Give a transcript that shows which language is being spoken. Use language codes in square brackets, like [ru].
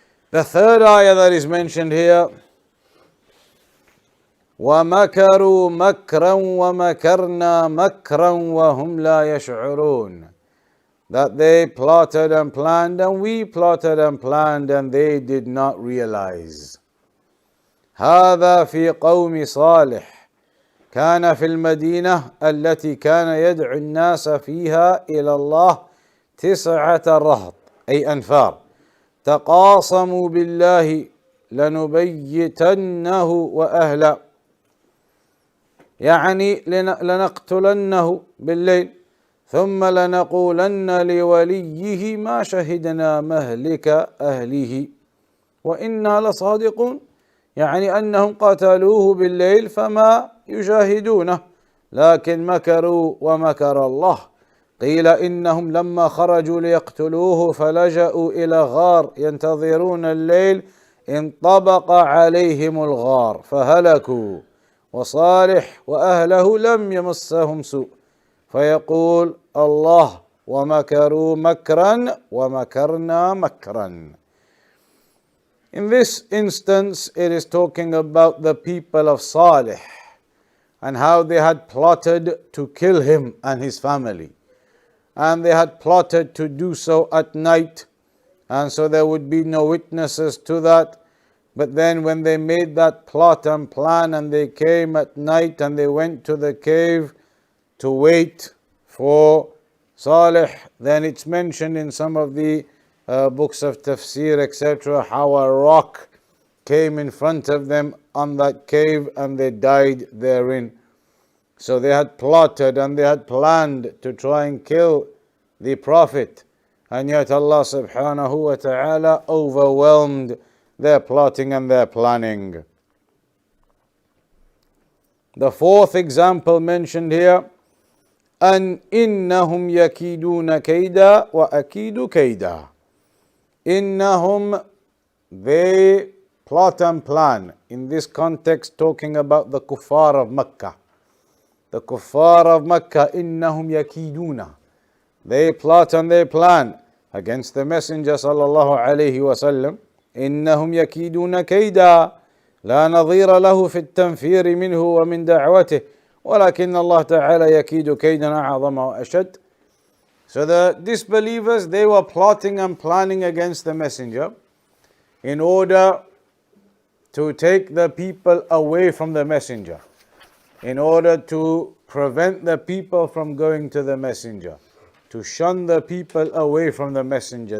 [en] The third ayah that is mentioned here, [ar] وَمَكَرُوا مَكْرًا وَمَكَرْنَا مَكْرًا وَهُمْ لَا يَشْعُرُونَ. [en] That they plotted and planned and we plotted and planned and they did not realize. [ar] هذا في قوم صالح كان في المدينة التي كان يدعو الناس فيها إلى الله 9 رهط أي أنفار تقاصموا بالله لنبيتنه وأهله، يعني لنقتلنه بالليل ثم لنقولن لوليه ما شهدنا مهلك أهله وإنا لصادقون، يعني أنهم قتلوه بالليل فما يشاهدونه لكن مكروا ومكر الله. قيل إنهم لما خرجوا ليقتلوه فلجأوا إلى غار ينتظرون الليل انطبق عليهم الغار فهلكوا وصالح وأهله لم يمسهم سوء فيقول الله ومكروا مكرا ومكرنا مكرا. [en] In this instance, it is talking about the people of Salih and how they had plotted to kill him and his family. And they had plotted to do so at night. and so there would be no witnesses to that. But then when they made that plot and plan and they came at night and they went to the cave to wait for Salih, then it's mentioned in some of the books of tafsir, etc., how a rock came in front of them on that cave and they died therein. So they had plotted and they had planned to try and kill the Prophet, and yet Allah subhanahu wa ta'ala overwhelmed their plotting and their planning. The fourth example mentioned here, [ar] أن إنهم يكيدون كيدا وأكيد كيدا. [en] إنهم, they plot and plan. In this context, talking about the kuffar of Makkah. The kuffar of Makkah, [ar] إنهم يكيدون. [en] They plot and they plan against the Messenger sallallahu alayhi wa sallam. [ar] إنهم يكيدون كيدا لا نظير له في التنفير منه ومن دعوته ولكن الله تعالى يكيد كيدا أعظم وأشد. [en] So the disbelievers, they were plotting and planning against the Messenger in order to take the people away from the Messenger, in order to prevent the people from going to the Messenger, to shun the people away from the Messenger.